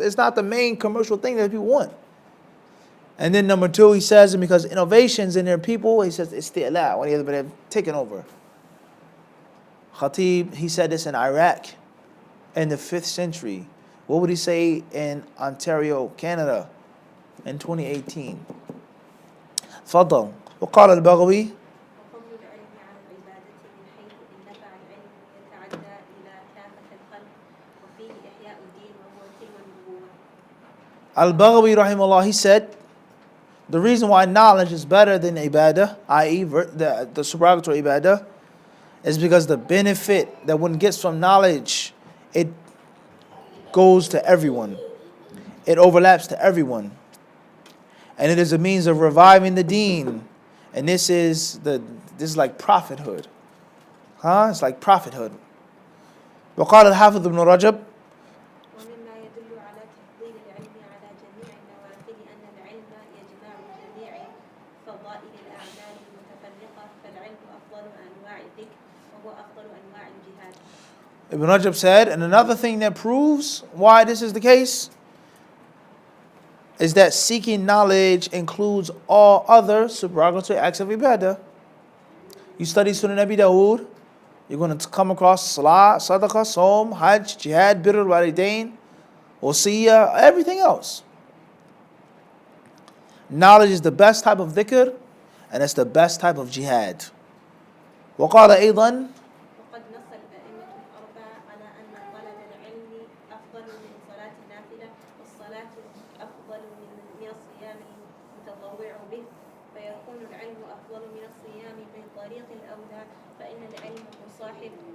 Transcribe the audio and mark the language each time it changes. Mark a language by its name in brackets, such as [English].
[English] It's not the main commercial thing that people want. And then number 2, he says, because innovations in their people, he says, isti'la, when they have taken over. Khatib, he said this in Iraq in the 5th century. What would he say in Ontario, Canada in 2018? [Arabic] فضل وقال البغوي وفضل العلم على العبادة من حيث إن نفع العلم يتعدى إلى كافة الخلق وفيه إحياء الدين وهو تلو النبوة. [English] Al-Baghawi rahimahullah, he said, the reason why knowledge is better than ibadah, i.e. the supererogatory ibadah, is because the benefit that one gets from knowledge, it goes to everyone. It overlaps to everyone. And it is a means of reviving the deen. And this is like prophethood. It's like prophethood. [Arabic] وقال الحافظ ابن رجب ومما يدل على تفضيل العلم على جميع النوافل أن العلم يجمع جميع فضائل الأعمال المتفرقة فالعلم أفضل أنواع الذكر وهو أفضل أنواع الجهاد. [English] Ibn Rajab said, and another thing that proves why this is the case is that seeking knowledge includes all other supererogatory acts of ibadah. You study Sunan Abi Dawood, you're going to come across salah, sadaqah, som, hajj, jihad, birr al-walidain, wasiyah, everything else. Knowledge is the best type of dhikr, and it's the best type of jihad. [Arabic] وقال أيضا وقد نص الأئمة الأربعة على أن طلب العلم أفضل من صلاة النافلة والصلاة أفضل من الصيام المتطوع به فيكون العلم أفضل من الصيام من طريق الأولى فإن العلم مصاحب